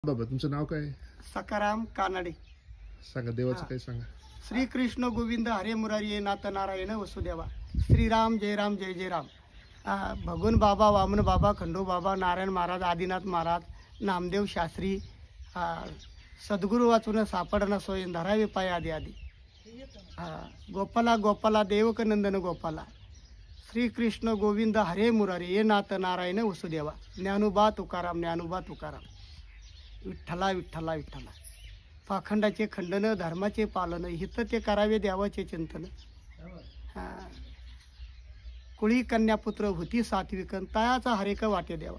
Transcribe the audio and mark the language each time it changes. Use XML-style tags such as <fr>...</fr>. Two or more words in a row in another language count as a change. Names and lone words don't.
<mr>बाबा तुमचं नाव काय? सकाराम कानाडे. सांगा देवाचं काय सांगा. श्री कृष्ण गोविंद हरे मुरारी नाथ नारायण वसुदेवा. श्रीराम जय राम जय जय राम. भगवान बाबा, वामन बाबा, खंडू बाबा, नारायण महाराज, आदिनाथ महाराज, नामदेव शास्त्री, सद्गुरु वाचून सापडणं सोय धरावे पाय आदी आदी. गोपाला गोपाला देवकनंदन गोपाला. श्री कृष्ण गोविंद हरे मुरारी ये नाथ नारायण वसुदेवा. ज्ञानोबा तुकाराम, ज्ञानोबा तुकाराम. विठ्ठला विठ्ठला विठ्ठला. पाखंडाचे खंडन, धर्माचे पालन, हित ते करावे देवाचे चिंतन. कुळी कन्यापुत्र होती सात्विक, तयाचा हरेक वाटे द्यावा.</mr>